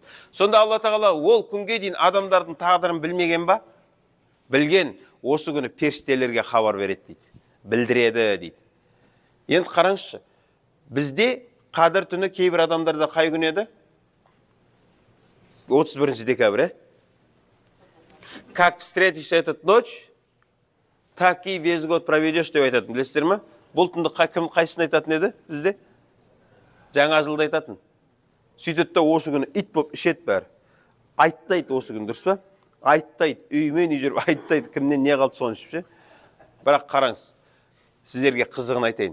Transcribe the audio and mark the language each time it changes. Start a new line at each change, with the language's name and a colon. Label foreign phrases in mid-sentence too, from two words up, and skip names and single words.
Kazakh: Сонда Алла тағала ол күнге дейін адамдардың тағдырын білмеген ба? Білген, осы күні періштелерге хабар береді дейді. Білдіреді дейді. Енді қараңызшы, бізде Қадір түні кейбір адамдарда қай күн еді? 31 декабрь.
Russian: Как встретишь этот ночь, так и весь год проведешь
Kazakh: деп айтатын. Білесіздер ме? Бұл түнді кім қайсысын айтатын еді бізде? Жаңа жылды айтатын. Сөйтеді да осы күні ит болып ішеді бәрі. Айттайды осы күні, дұрыс па? Айттайды, үймен үй жүріп айттайды, кімнен не қалды соны ішіп ше. Бірақ қараңыз, сіздерге қызығын айтайын.